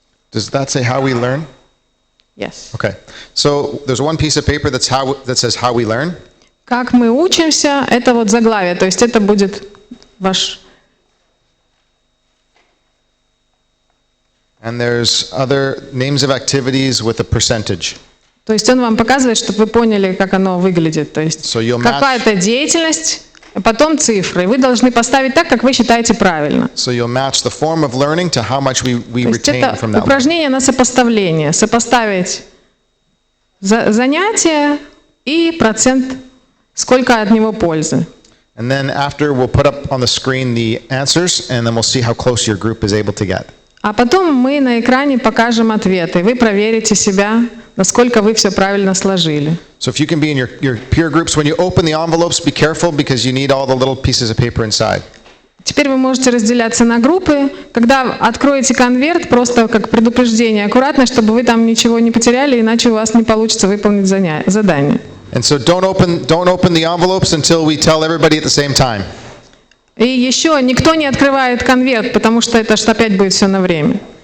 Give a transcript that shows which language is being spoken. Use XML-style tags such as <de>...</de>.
<en>Does that say how we learn? Yes. Okay. So there's one piece of paper that says how we learn.</en> <ru>Как мы учимся, это вот заглавие, то есть это будет ваш.</ru> <en>And there's other names of activities with a percentage.</en> <ru>То есть он вам показывает, чтобы вы поняли, как оно выглядит. То есть какая-то деятельность, а потом цифры. Вы должны поставить так, как вы считаете правильно.</ru> <en>So you'll match the form of learning to how much we retain from that.</en> <ru>Это упражнение на сопоставление. Сопоставить занятие и процент, сколько от него пользы.</ru> <en>And then after we'll put up on the screen the answers, and then we'll see how close your group is able to get.</en> <ru>А потом мы на экране покажем ответы. Вы проверите себя, насколько вы все правильно сложили.</ru> <en>So if you can be in your peer groups, when you open the envelopes, be careful because you need all the little pieces of paper inside.</en> <ru>Теперь вы можете разделяться на группы. Когда откроете конверт, просто как предупреждение, аккуратно, чтобы вы там ничего не потеряли, иначе у вас не получится выполнить задание.</ru> <en>And so don't open the envelopes until we tell everybody at the same time.</en> <ru>И еще никто не открывает конверт, потому что это ж опять будет все на время.</ru>